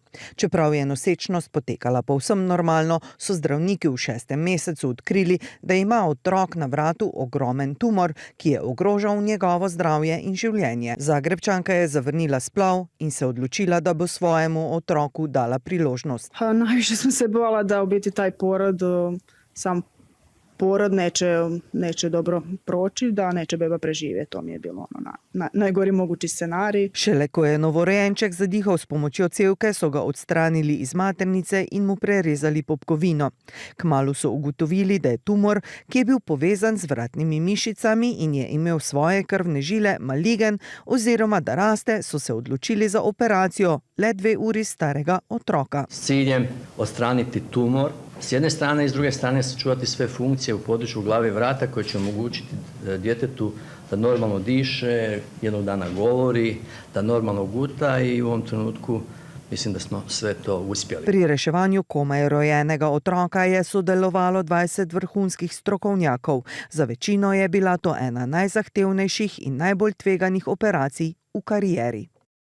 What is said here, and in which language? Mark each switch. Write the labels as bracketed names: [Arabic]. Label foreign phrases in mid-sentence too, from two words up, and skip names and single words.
[Slovenian] Čeprav je nosečnost potekala povsem normalno, so zdravniki v 6. mesecu odkrili, da ima otrok na vratu ogromen tumor, ki je ogrožal njegovo zdravje in življenje. Zagrebčanka je zavrnila splav in se odločila, da bo svojemu otroku dala priložnost. [Croatian] Najviše sam se bojala da u biti taj porod, sam porod neće dobro proći, da neće beba preživjeti. To mi je bilo najgori mogući scenarij. [Slovenian] Šele ko je novorojenček zadihal s pomočjo cevke, so ga odstranili iz maternice in mu prerezali popkovino. Kmalu so ugotovili, da je tumor, ki je bil povezan z vratnimi mišicami in je imel svoje krvne žile, maligen oziroma da raste, so se odločili za operacijo le 2 uri starega otroka. [Croatian] S ciljem odstraniti tumor, s jedne strane i s druge strane sačuvati sve funkcije u području glave i vrata koje će omogućiti djetetu da normalno diše, jednog dana govori, da normalno guta i u ovom trenutku mislim da smo sve to uspjeli. [Slovenian] Pri reševanju komaj rojenega otroka je sodelovalo 20 vrhunskih strokovnjakov. Za večino je bila to ena najzahtevnejših in najbolj tveganih operacij v karieri.